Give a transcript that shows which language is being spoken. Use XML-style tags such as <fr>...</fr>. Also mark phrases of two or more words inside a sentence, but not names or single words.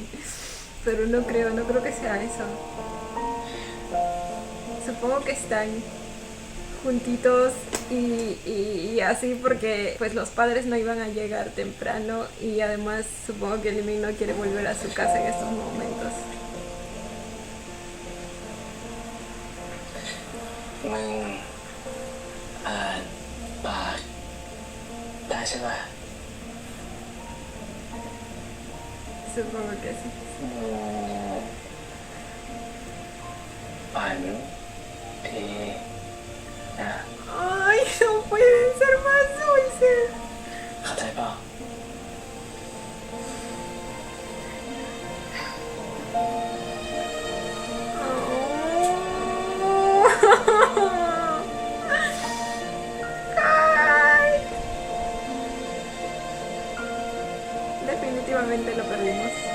<es>Pero no creo que sea eso. Supongo que están juntitos y así porque pues los padres no iban a llegar temprano y además supongo que Liming no quiere volver a su casa en estos momentos.</es> <th>มึงอ่านปากได้ใช่ไหม</th> <es>Supongo que sí.</es> <th>ฝันทีนะ</th> <es>Ay, no pueden ser más dulces.</es> <th>เข้าใจเปล่า</th> <es>Ay. Definitivamente lo perdimos.</es>